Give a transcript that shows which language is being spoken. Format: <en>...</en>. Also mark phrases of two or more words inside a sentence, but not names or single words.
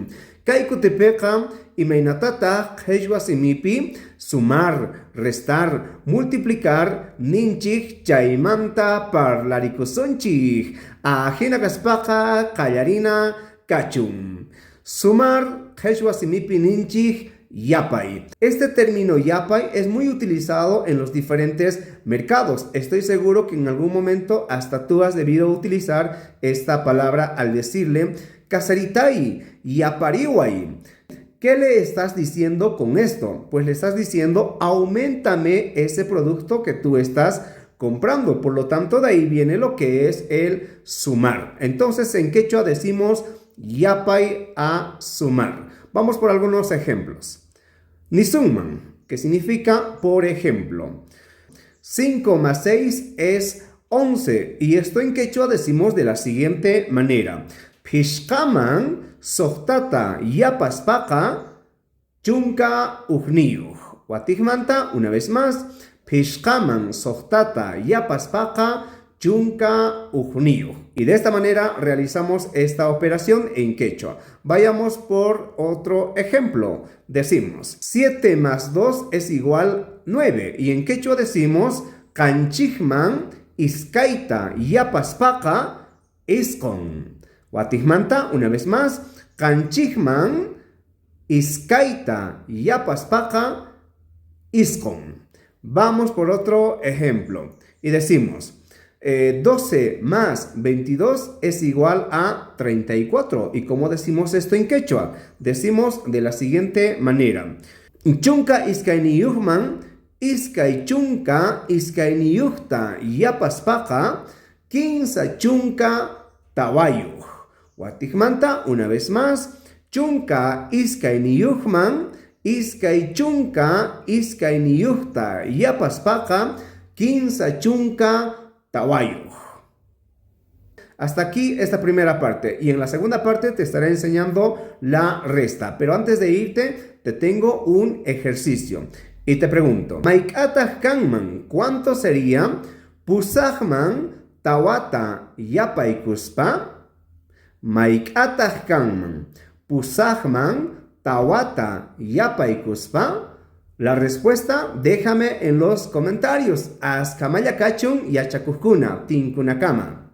<qu>Kay kutipiqa imaynatataq qhechwa simipi</qu> <es>sumar, restar, multiplicar</es> <qu>ninchik chaymanta parlarikusonchik. Ajina kaspaqa qallarina kachun. Sumar qhechwa simipi ninchik yapay.</qu> <es>Este término yapay es muy utilizado en los diferentes mercados. Estoy seguro que en algún momento hasta tú has debido utilizar esta palabra al decirle</es> <qu>casaritai, yapariway.</qu> <es>¿Qué le estás diciendo con esto? Pues le estás diciendo auméntame ese producto que tú estás comprando. Por lo tanto, de ahí viene lo que es el sumar. Entonces, en quechua decimos yapay a sumar. Vamos por algunos ejemplos. Nisumman, que significa por ejemplo. 5 más 6 es 11. Y esto en quechua decimos de la siguiente manera.</es> <qu>Pishkaman sohtata yapaspaka chunka ujniuj. Watijmanta,</qu> <es>una vez más.</es> <qu>Pishkaman sohtata yapaspaka chunka ujniuj.</qu> <es>Y de esta manera realizamos esta operación en quechua. Vayamos por otro ejemplo. Decimos 7 más 2 es igual 9. Y en quechua decimos</es> <qu>kanchikman iskaita yapaspaka iskon. Watijmanta,</qu> <es>una vez más.</es> <qu>Kanchikman iskaita yapaspaka iskon.</qu> <es>Vamos por otro ejemplo. Y decimos 12 más 22 es igual a 34. ¿Y cómo decimos esto en quechua? Decimos de la siguiente manera.</es> <qu>Chunka iskayniyuhman iskay chunka iskayniyuhta yapaspaka 15 chunka tawayuj. Watijmanta,</qu> <es>una vez más.</es> <qu>Chunka iskayniyuhman iskay chunka iskayniyuhta yapaspaka 15 chunka tawayuj.</qu> <es>Hasta aquí esta primera parte. Y en la segunda parte te estaré enseñando la resta. Pero antes de irte, te tengo un ejercicio. Y te pregunto.</es> <qu>Maikatah kanman,</qu> <es>¿cuánto sería?</es> <qu>Pusajman tawata yapaykuspa. Maikatah kanman. Pusajman tawata yapaykuspa.</qu> <es>La respuesta déjame en los comentarios.</es> <qu>Askamaya kachun yachakuskuna tinkunakama.</qu>